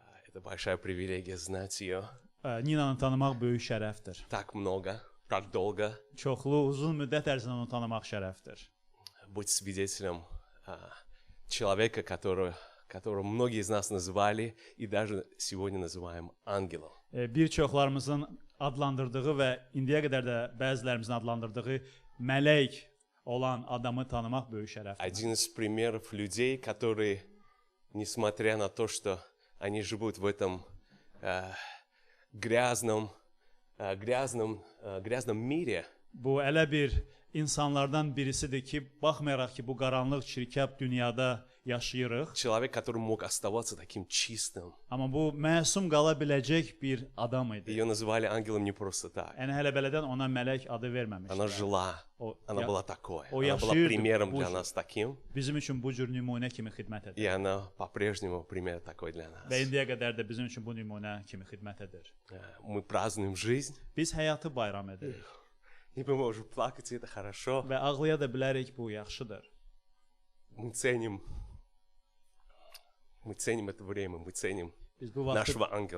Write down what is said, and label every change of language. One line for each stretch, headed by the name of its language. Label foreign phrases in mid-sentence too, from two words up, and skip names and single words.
Russian: Это большая привилегия знать ее.
Azerbaijani: Ninanı tanımaq böyük şərəfdir.
Russian: Так много, так долго
Azerbaijani: Çoxlu, uzun müddət ərzində onu tanımaq şərəfdir.
Russian: быть свидетелем человека, которого многие из нас называли и даже сегодня называем ангелом.
Azerbaijani: Bir çoxlarımızın adlandırdığı və indiyə qədər də bəzilərimizin adlandırdığı mələk olan adamı tanımaq böyük şərəfdir.
Russian: Один из примеров людей, которые, несмотря на то, что они живут в этом грязном мире,
Azerbaijani: Bu elə bir insanlardan birisidir ki, baxmayaraq ki, bu qaranlıq, çirkab dünyada yaşayırıq,
Russian: человек, который мог оставаться таким чистым.
Azerbaijani: amma bu məsum qala biləcək bir adam idi.
Russian: Ее называли ангелом не просто так.
Azerbaijani: Yəni hələ belədən ona mələk adı
Russian: Она
Azerbaijani: verməmişdilər.
Russian: жила,
Azerbaijani: O,
Russian: она была такой. О, Она была
Azerbaijani: yaşayırdı
Russian: примером
Azerbaijani: bu
Russian: для
Azerbaijani: cür.
Russian: нас таким,
Azerbaijani: Bizim üçün bu cür nümunə kimi xidmət edir.
Russian: и она по-прежнему пример такой для нас.
Azerbaijani: Və indiyə qədər də bizim üçün bu nümunə kimi xidmət edir.
Russian: Мы празднуем жизнь,
Azerbaijani: Biz həyatı bayram edirik
Russian: и мы можем плакать, и это хорошо.
Azerbaijani: və ağlaya da bilərik, bu yaxşıdır.
Russian: Мы ценим это время, мы ценим
Azerbaijani: Biz bu vaxtı
Russian: нашего ангела.